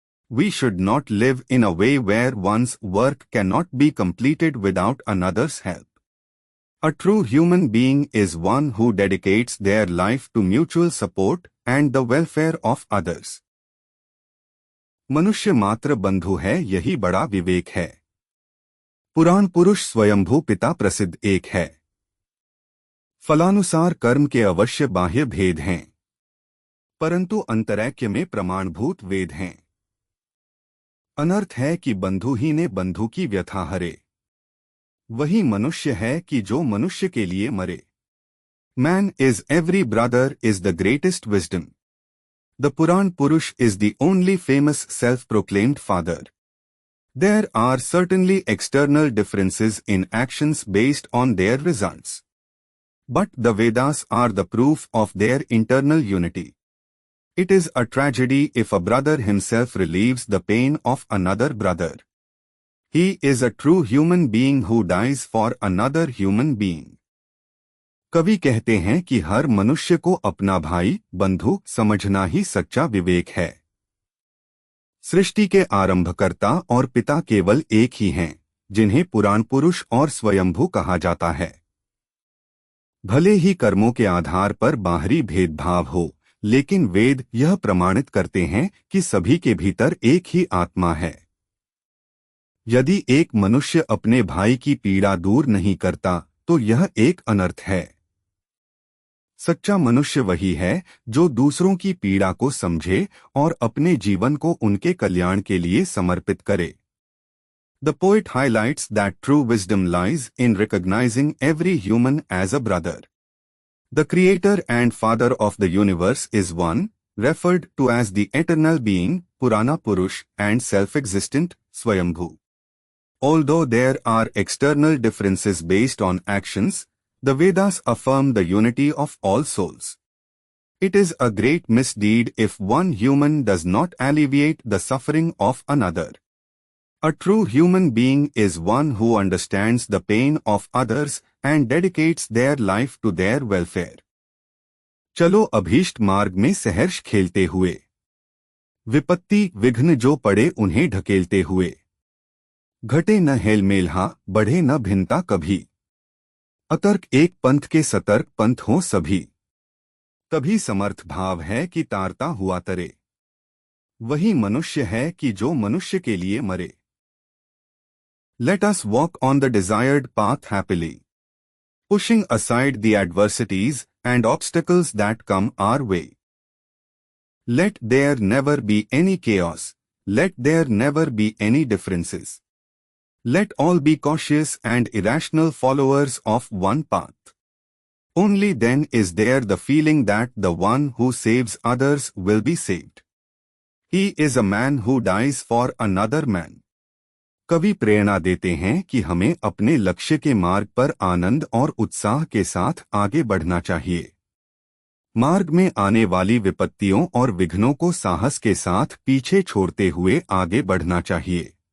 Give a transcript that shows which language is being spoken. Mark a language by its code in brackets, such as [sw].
[en] We should not live in a way where one's work cannot be completed without another's help. A true human being is one who dedicates their life to mutual support and the welfare of others. [hi] मनुष्य मात्र बंधु है, यही बड़ा विवेक है। पुराण पुरुष स्वयंभू पिता प्रसिद्ध एक है। फलानुसार कर्म के अवश्य बाह्य भेद हैं, परंतु अंतरैक्य में प्रमाणभूत वेद हैं। अनर्थ है कि बंधु ही ने बंधु की व्यथा हरे, वही मनुष्य है कि जो मनुष्य के लिए मरे। [en] Man is every brother is the greatest wisdom. The Puran Purush is the only famous self-proclaimed father. There are certainly external differences in actions based on their results. But the Vedas are the proof of their internal unity. It is a tragedy if a brother himself relieves the pain of another brother. He is a true human being who dies for another human being. [hi] कवि कहते हैं कि हर मनुष्य को अपना भाई, बंधु समझना ही सच्चा विवेक है। सृष्टि के आरंभकर्ता और पिता केवल एक ही हैं, जिन्हें पुराण पुरुष और स्वयंभू कहा जाता है। भले ही कर्मों के आधार पर बाहरी भेदभाव हो, लेकिन वेद यह प्रमाणित करते हैं कि सभी के भीतर एक ही आत्मा है। यदि एक मनुष्य अपने भाई की पीड़ा दूर नहीं करता, तो यह एक अनर्थ है। सच्चा मनुष्य वही है जो दूसरों की पीड़ा को समझे और अपने जीवन को उनके कल्याण के लिए समर्पित करे। [en] The poet highlights that true wisdom lies in recognizing every human as a brother. The creator and father of the universe is one, referred to as the eternal being, Purana Purush, and self-existent, Swayambhu. Although there are external differences based on actions, the Vedas affirm the unity of all souls. It is a great misdeed if one human does not alleviate the suffering of another. A true human being is one who understands the pain of others and dedicates their life to their welfare. [hi] चलो अभीष्ट मार्ग में सहर्ष खेलते हुए, विपत्ति विघ्न जो पड़े उन्हें ढकेलते हुए, घटे न हेलमेलहा, बढ़े न भिन्नता कभी, अतर्क एक पंथ के सतर्क पंथ हों सभी, तभी समर्थ भाव है कि तारता हुआ तरे, वही मनुष्य है कि जो मनुष्य के लिए मरे। [en] Let us walk on the desired path happily, pushing aside the adversities and obstacles that come our way. Let there never be any chaos, let there never be any differences. Let all be cautious and irrational followers of one path. Only then is there the feeling that the one who saves others will be saved. He is a man who dies for another man. [hi] कवि प्रेरणा देते हैं कि हमें अपने लक्ष्य के मार्ग पर आनंद और उत्साह के साथ आगे बढ़ना चाहिए। मार्ग में आने वाली विपत्तियों और विघ्नों को साहस के साथ पीछे छोड़ते हुए आगे बढ़ना चाहिए।